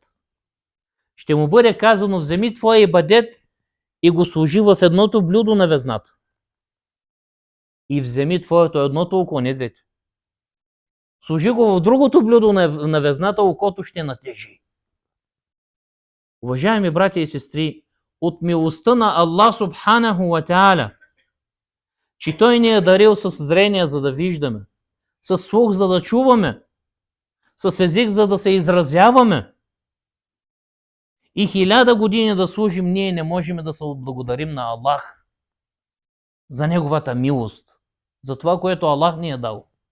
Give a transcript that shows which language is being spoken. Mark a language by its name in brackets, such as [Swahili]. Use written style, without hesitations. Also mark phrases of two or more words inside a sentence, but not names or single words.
[Bulgarian] Ще му бъде казано: вземи твоя ибадет и го сложи в едното блюдо на везната. И вземи твоето едното око, не двете. Сложи го в другото блюдо на везната, окото ще натежи. Уважаеми братя и сестри, от милостта на Аллах [Arabic] سبحانه وتعالى, [Bulgarian] че Той ни е дарил с зрение, за да виждаме, с слух, за да чуваме, с език, за да се изразяваме, и 1000 години да служим, ние не можем да се отблагодарим на Аллах за Неговата милост, за това, което Аллах ни е дал.